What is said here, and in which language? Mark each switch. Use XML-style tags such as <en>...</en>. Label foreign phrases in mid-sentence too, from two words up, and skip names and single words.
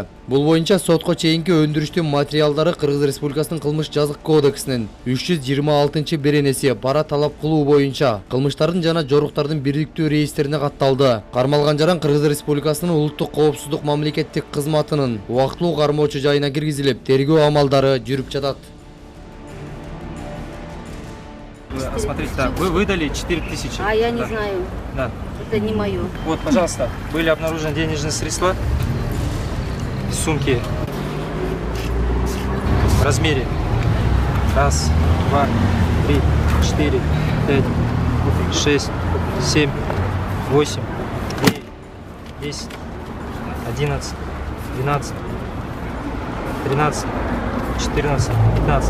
<ky>Бул боюнча сотко чейинки өндүрүштүн материалдары Кыргыз Республикасынын кылмыш жазык кодексинин 326-беренеси пара талап кылуу боюнча кылмыштардын жана жоруктардын бирдиктүү реестрине катталды. Кармалган жаран Кыргыз Республикасынын улуттук коопсуздук мамлекеттик кызматынын убактылуу кармоочу жайына киргизилип, тергөө амалдары жүрүп жатат.</ky> <ru>Смотрите, да, вы выдали 4000. А я не Да. знаю, Да. это не мое. Вот, пожалуйста, были обнаружены денежные средства в сумке в размере 1, 2, 3, 4, 5, 6, 7, 8, 9, 10, 11, 12, 13, 14, 15.</ru>